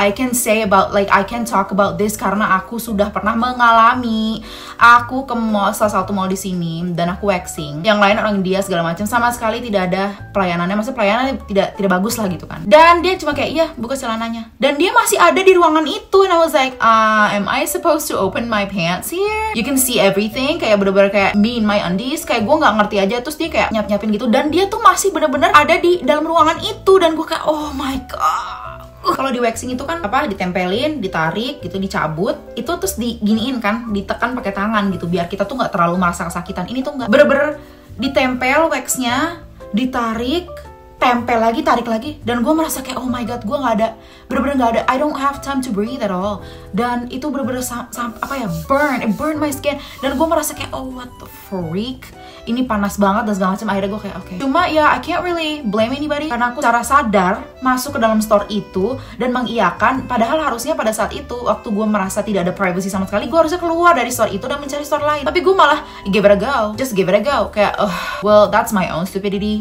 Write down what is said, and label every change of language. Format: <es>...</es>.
<en>I can talk about this</en> <id>karena aku sudah pernah mengalami. Aku ke mall, salah satu mall di sini, dan aku waxing. Yang lain orang India segala macam, sama sekali tidak ada pelayanannya. Maksudnya pelayanannya tidak bagus lah gitu kan. Dan dia cuma kayak, iya buka celananya. Dan dia masih ada di ruangan itu.</id> <en>And I was like, am I supposed to open my pants here? You can see everything.</en> <id>Kayak bener-bener kayak</id> <en>me in my undies.</en> <id>Kayak gue nggak ngerti aja. Terus dia kayak nyap-nyapin gitu. Dan dia tuh masih bener-bener ada di dalam ruangan itu. Dan gue kayak,</id> <en>oh my god.</en> <id>Kalau di waxing itu kan ditempelin, ditarik gitu, dicabut, itu terus diginiin kan, ditekan pakai tangan gitu biar kita tuh nggak terlalu merasa kesakitan. Ini tuh nggak, bener-bener ditempel waxnya, ditarik, tempel lagi, tarik lagi, dan gue merasa kayak</id> <en>oh my god,</en> <id>gue nggak ada, bener-bener nggak ada,</id> <en>I don't have time to breathe at all.</en> <id>Dan itu bener-bener</id> <en>it burned my skin,</en> <id>dan gue merasa kayak</id> <en>oh what the freak,</en> <id>ini panas banget dan segala macam. Akhirnya gue kayak oke. Cuma ya</id> <en>I can't really blame anybody</en> <id>karena aku secara sadar masuk ke dalam store itu dan mengiyakan, padahal harusnya pada saat itu waktu gue merasa tidak ada privacy sama sekali, gue harusnya keluar dari store itu dan mencari store lain. Tapi gue malah</id> <en>give it a go,</en> <id>just give it a go. Kayak</id> <en>well that's my own stupidity.</en>